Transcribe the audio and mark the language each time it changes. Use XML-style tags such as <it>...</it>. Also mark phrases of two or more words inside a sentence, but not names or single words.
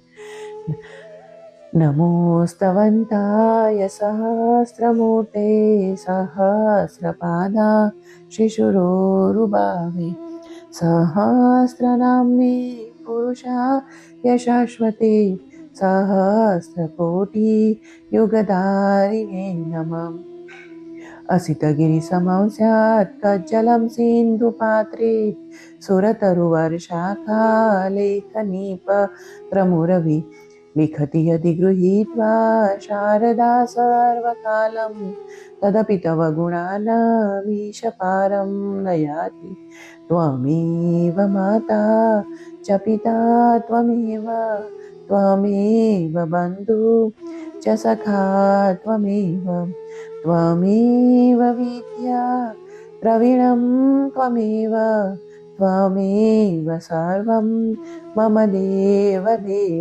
<sa>નમોસ્તવંતાય સહસ્રમૂર્તે સહસ્રપાદા શિશુરોરુબાવે સહસ્રનામ્ને પુરુષાય શાશ્વતે સહસ્રકોટિ યુગધારિણે નમઃ. અસિતગિરિસમં સ્યાત્ કજ્જलं સિન્ધુપાત્રે સુરતરુवर्षाखालेखनीपत्रमुरवि लिखति यदि गृहीत्वा शारदा सर्वकालं तदपि तव गुणानामीश पारं न याति. त्वमेव माता च पिता त्वमेव बन्धु च सखा त्वमेव विद्या द्रविणं त्वमेव सर्वं मम देव.</sa>